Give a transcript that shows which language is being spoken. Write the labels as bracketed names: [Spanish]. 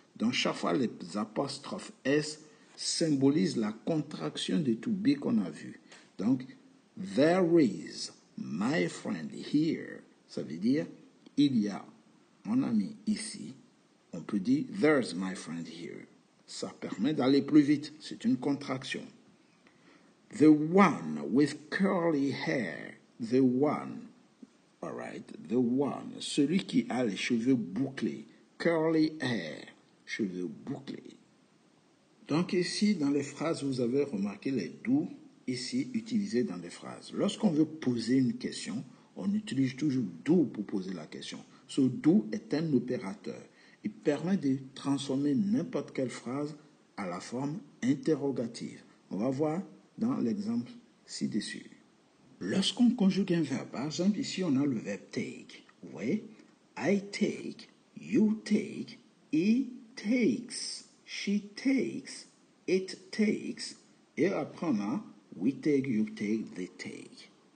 [French] Donc, chaque fois, les apostrophes S symbolisent la contraction de to be qu'on a vu. Donc, [English] there is my friend here. [French] Ça veut dire, il y a mon ami ici. On peut dire, [English] there's my friend here. [French] Ça permet d'aller plus vite. C'est une contraction. [English] The one with curly hair. The one. [French] All right. The one. Celui qui a les cheveux bouclés. [English] Curly hair. [French] Cheveux bouclés. Donc ici, dans les phrases, vous avez remarqué les do ici utilisés dans les phrases. Lorsqu'on veut poser une question, on utilise toujours do pour poser la question. Ce do est un opérateur. Il permet de transformer n'importe quelle phrase à la forme interrogative. On va voir dans l'exemple ci-dessus. Lorsqu'on conjugue un verbe, par exemple, ici, on a le verbe take. Vous voyez? [English] I take, you take, he takes, she takes, it takes, [French] et après on a [English] we take, you take, they take.